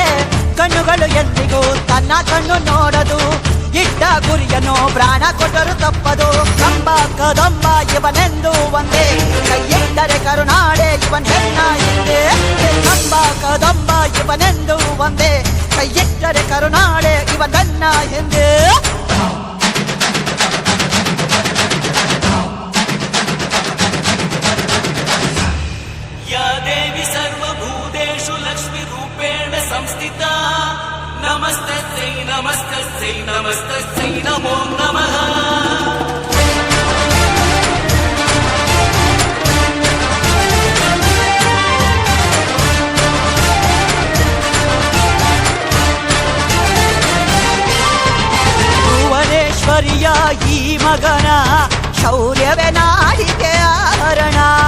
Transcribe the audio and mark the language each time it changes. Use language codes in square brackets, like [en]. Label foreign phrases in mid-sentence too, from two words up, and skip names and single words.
[kn] ಕಣ್ಣುಗಳು ಎಂದಿಗೂ ತನ್ನ ಕಣ್ಣು ನೋಡದು, ಇಟ್ಟ ಗುರಿಯನ್ನು ಪ್ರಾಣ ಕೊಟ್ಟರು ತಪ್ಪದು. ಕಂಬ ಕದಂಬ ಇವನೆಂದು ಒಂದೇ, ಕೈ ಇಟ್ಟರೆ ಕರುನಾಡೆ ಇವನ್ ಹೆಣ್ಣ ಹಿಂದೆ. ಕಂಬ ಕದಂಬ ಇವನೆಂದು ಒಂದೇ, ಕೈ ಇಟ್ಟರೆ ಕರುನಾಡೆ ಇವನ್ ಬೆನ್ನ ಹಿಂದೆ. [sa] या देवी सर्वभूतेषु लक्ष्मीरूपेण संस्थिता, नमस्तस्यै नमस्तस्यै नमस्तस्यै नमो नमः. [kn] ಭುವನೇಶ್ವರಿಯ ಈ ಮಗನ ಶೌರ್ಯವೇ ನಾಡಿಗೆ ಆಭರಣ.